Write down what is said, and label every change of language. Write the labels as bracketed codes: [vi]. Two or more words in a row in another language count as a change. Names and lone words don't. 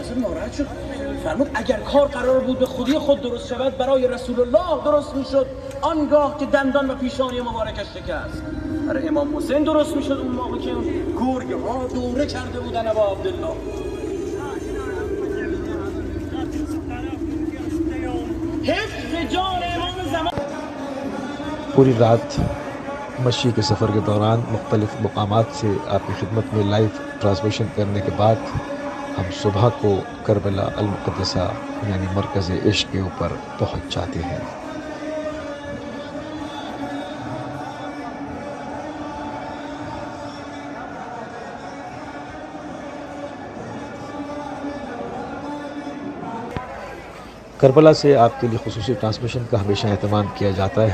[fa] اصلا ناراحت شد، فرمود اگر کار قرار بود به خودی خود درست شود برای رسول الله درست می شد آنگاه که دندان و پیشانی مبارکش شکست. برای امام حسین درست می شد اون موقع که گرگ ها دوره کرده بودن ابا عبدالله. حفظ جان امام زمان. [ur] پوری رات مشی کے سفر کے دوران مختلف مقامات سے آپ کی خدمت میں [en] live transmission [ur] کرنے کے بعد ہم صبح کو کربلا المقدسہ یعنی مرکز عشق کے اوپر پہنچ جاتے ہیں۔ کربلا سے آپ کے لیے خصوصی ٹرانسمیشن کا ہمیشہ اہتمام کیا جاتا ہے۔